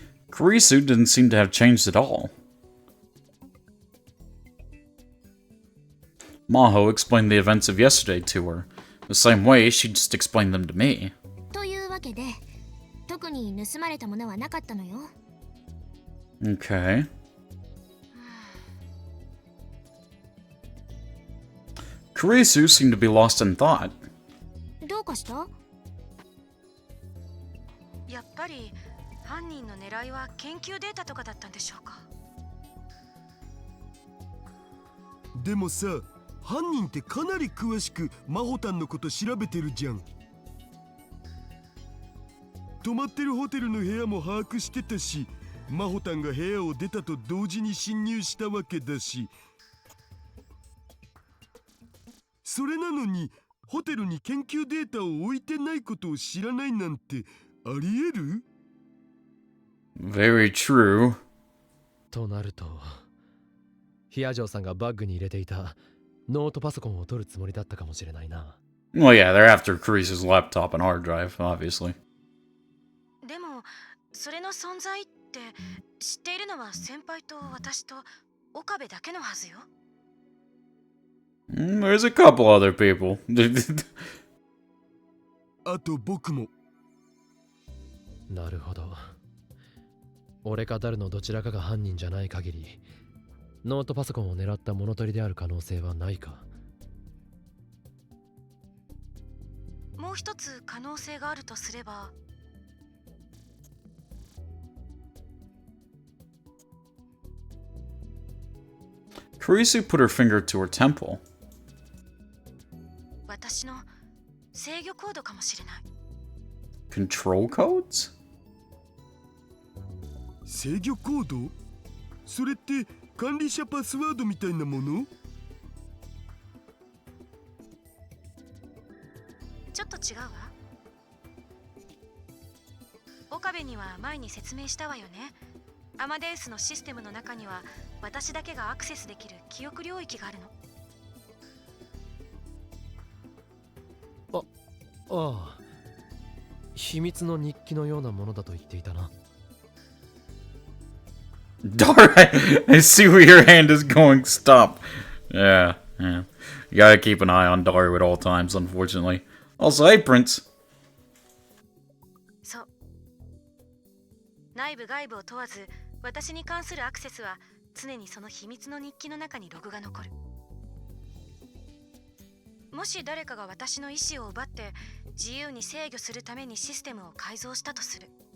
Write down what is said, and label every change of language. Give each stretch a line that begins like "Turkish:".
English: Kurisu didn't seem to have changed at all. Maho explained the events of yesterday to her, the same way she just explained them to me.
Japanese: というわけで、特に盗まれたものはなかったのよ。
English: Okay. Kurisu seemed to be lost in thought.
Japanese: どうかした？やっぱり犯人の狙いは研究データとかだったんでしょうか。でもさ、犯人ってかなり詳しくマホタンのこと調べてるじゃん。泊まってるホテルの部屋も把握してたし、マホタンが部屋を出たと同時に侵入したわけだし、それなのにホテルに研究データを置いてないことを知らないなんてありえる？
English: Very true.
Japanese: となると、ヒアジョーさんがバッグに入れていたノートパソコンを取るつもりだったかもしれないな。
English: Well, yeah, they're after Carice's laptop and hard drive, obviously.
Japanese: でもそれの存在って知っているのは先輩と私と岡部だけのはずよ。
English: There's a couple other people.
Japanese: あと僕も。なるほど。俺かダルのどちらかが犯人じゃない限り、ノートパソコンを狙った物取りである可能性はないか。もう一つ可能性があるとすれば、
English: Carice put her finger to her temple.
Japanese: 私の制御コードかもしれない。
English: Control codes?
Japanese: 制御コード？それって管理者パスワードみたいなもの？ちょっと違うわ。岡部には前に説明したわよね。アマデウスのシステムの中には私だけがアクセスできる記憶領域があるの。ああ、秘密の日記のようなものだと言っていたな。
English: Dar, I see where your hand is going. Stop. Yeah. You gotta keep an eye on Daru at all times, unfortunately. Also, hey, Prince.
Japanese: そう。内部外部を問わず、私に関するアクセスは常にその秘密の日記の中にログが残る。もし誰かが私の意思を奪って自由に制御するためにシステムを改造したとする。